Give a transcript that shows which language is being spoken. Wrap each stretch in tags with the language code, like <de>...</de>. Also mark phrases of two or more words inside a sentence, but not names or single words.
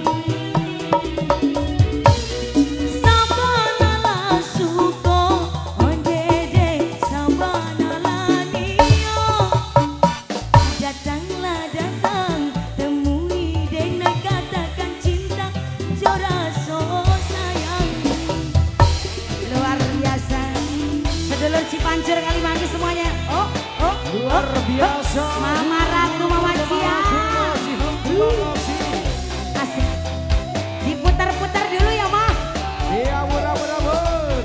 <min>Sabana la suko, ondede sabana la niyo. Datanglah datang, temui dena katakan cinta, joraso sayang.</min> <id>Luar biasa, sedulur Cipancur kali manggis semuanya. Oh, oh, Luar biasa. Mama Ratu, Mama Jian. Terima kasih. Asik. Diputar-putar dulu ya, Ma. Iya, mudah-mudahan.</id>